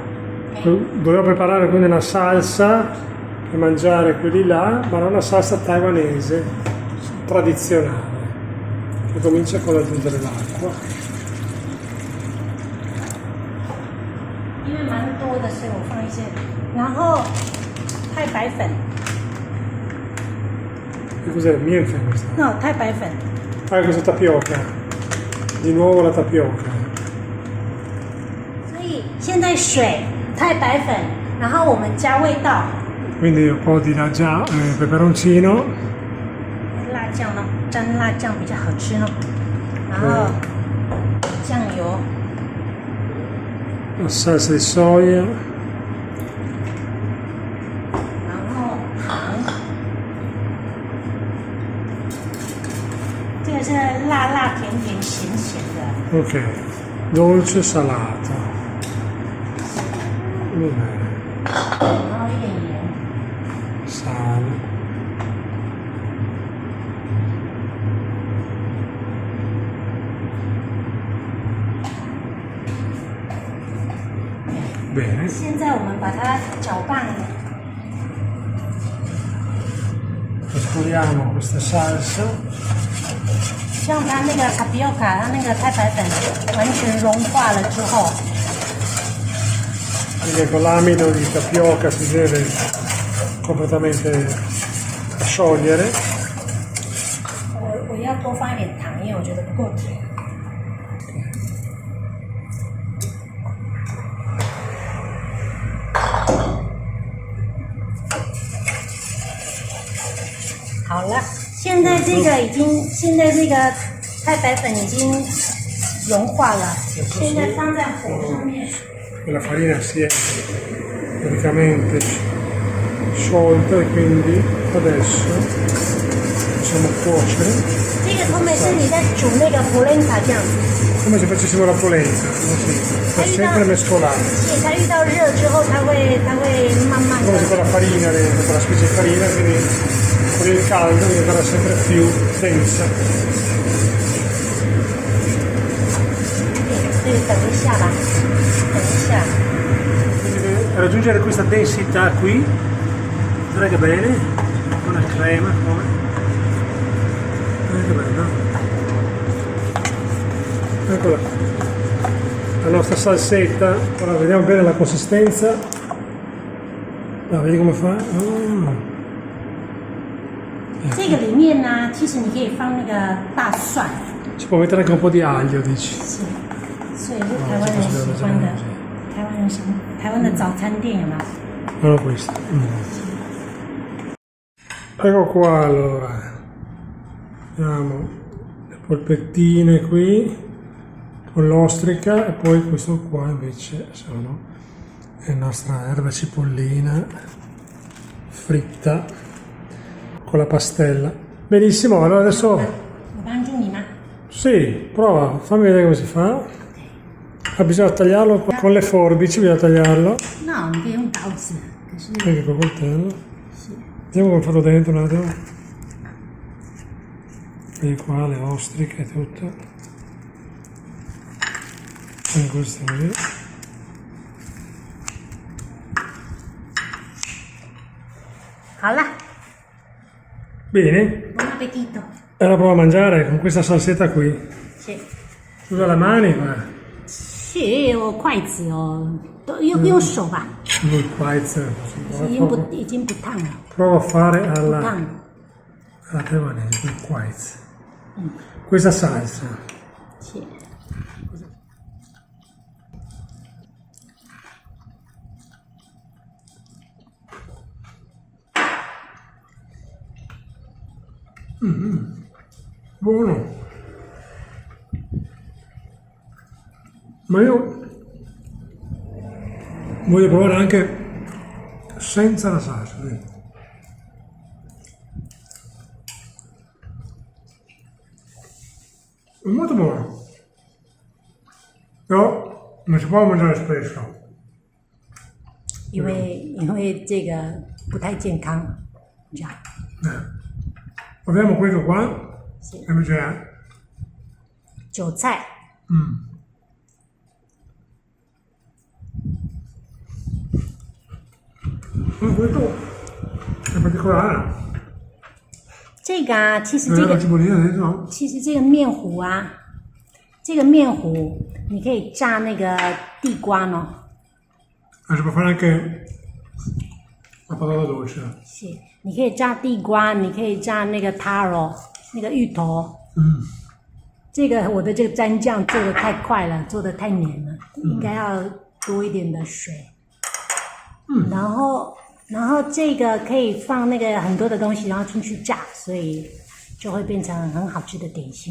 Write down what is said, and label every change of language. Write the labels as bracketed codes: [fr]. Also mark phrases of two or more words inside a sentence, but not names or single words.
[it] Dovevo preparare quindi una salsa per mangiare quelli là, ma non una salsa taiwanese tradizionale, che comincia con l'aggiungere l'acqua. [zh] 因为蛮多的，所以我放一些，然后太白粉， [it] Che cos'è? Mienfen questa? [zh] 那太白粉， [it] Ah, questa tapioca. Di nuovo la tapioca. [zh] 所以现在水、太白粉，然后我们加味道， [it] Quindi un po' di peperoncino. [zh] 辣酱呢，沾辣酱比较好吃呢，然后酱油。 [it] La salsa di soia. [zh] 然后糖，这个是辣辣甜甜咸咸的， [it] Ok. Dolce salato. Bene. [zh] 然后一点盐， [it] Sale. Bene. [zh] 现在我们把它搅拌， [it] Mescoliamo questa salsa. [zh] 让它那个塔比奥卡，它那个太白粉完全融化了之后， [it] Quindi con l'amido di tapioca si deve completamente sciogliere. [zh] 我要多放一点糖，因为我觉得不够甜。好了，现在这个太白粉已经融化了，现在放在火上面。 [it] E la farina si è praticamente sciolta e quindi adesso possiamo cuocere [zh] 这个后面是你在煮那个 polenta酱， [it] come se facessimo la polenta, così, per sempre mescolare, [zh] 对，它遇到热之后，它会慢慢 [it] come se [zh] 的。 [it] con la farina dentro, con la specie di farina, quindi con il caldo diventerà sempre più densa. [zh] 对，等一下吧，等一下。 [it] Quindi deve raggiungere questa densità qui, guarda che bene, con la crema, come? Guarda che bello. Eccola qua. La nostra salsetta, ora vediamo bene la consistenza. Ah, vedi come fa? Oh. [zh] 这个里面呢，其实你可以放那个大蒜， [it] Ci può mettere anche un po' di aglio, dici? [zh] 是，所以是台湾人喜欢的，台湾的早餐店有没有？ [it] Non questo. Ecco qua allora. Abbiamo le polpettine qui con l'ostrica e poi questo qua invece sono la nostra erba cipollina fritta con la pastella. Benissimo, allora adesso [zh] 我帮助你吗？ [it] sì, prova, fammi vedere come si fa. Ah, bisogna tagliarlo con le forbici, bisogna tagliarlo. No, [zh] 你可以用刀子，可是 [it] Anche col coltello. [zh] 是 [it] Vediamo come farlo dentro un attimo. Vedi qua le ostriche e tutto. E questo qui. [zh] 好了 [it] Bene, ，buon appetito。 e la provo a mangiare con questa salsetta qui. [zh] 是 [it] Usa la mani, ma [zh] 是有筷子哦，都用手吧， [it] il quaiz. [zh] 已经不烫了， [it] Provo a fare [zh] 不 [it] alla [zh] 烫。 [it] taiwanese, il quaiz. Questa salsa. [zh] 是 [it] Buono. Ma io voglio provare anche senza la salsa. Vedi? È molto buono. Però non si può mangiare spesso. [zh] 因为这个不太健康，这样 [it] Proviamo questo qua. [zh] 是 [it] E invece è. [zh] 韭菜， [it] Questo è particolare. [zh] 这个啊，其实 [it] C'è [zh] 这 [it] la [zh] 个 [it] cipollina dentro. [zh] 其实这个面糊啊，这个面糊你可以炸那个地瓜呢， [it] Ma si può fare anche la patata dolce. [zh] 是，你可以炸地瓜，你可以炸那个 taro 那个芋头。这个我的这个蘸酱做的太快了，做的太黏了，应该要多一点的水。然后这个可以放那个很多的东西，然后进去炸，所以就会变成很好吃的点心。